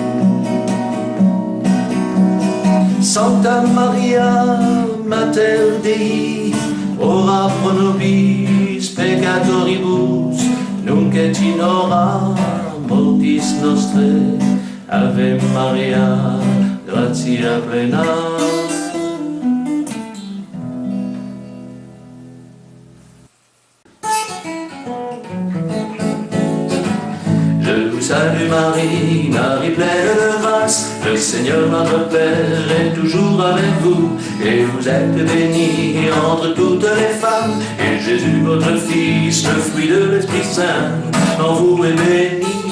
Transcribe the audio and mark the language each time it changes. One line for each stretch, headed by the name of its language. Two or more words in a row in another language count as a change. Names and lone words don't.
Latin: Sancta Maria, Mater Dei, ora pro nobis peccatoribus, nunc et in hora mortis mortis nostrae, Ave Maria, gratia plena.
French: Je vous salue Marie, Marie pleine de grâce, le Seigneur notre Père est toujours avec vous, et vous êtes bénie entre toutes les femmes, et Jésus votre Fils, le fruit de l'Esprit Saint, en vous est béni.